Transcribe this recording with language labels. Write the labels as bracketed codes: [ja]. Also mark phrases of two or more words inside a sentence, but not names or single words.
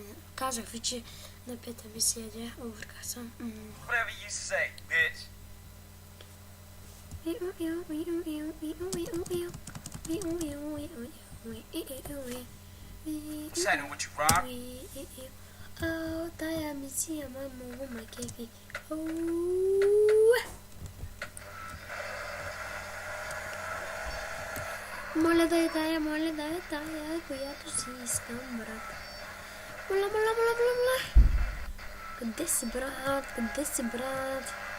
[bg] Казах ви, че на пета мисия обърках съм. [en] Whatever you say, bitch. What's happening with you, Rob? [bg] Тая мисия много ме кефи. Моля да е тая, която си искам, брат. Моля. Къде си, брат?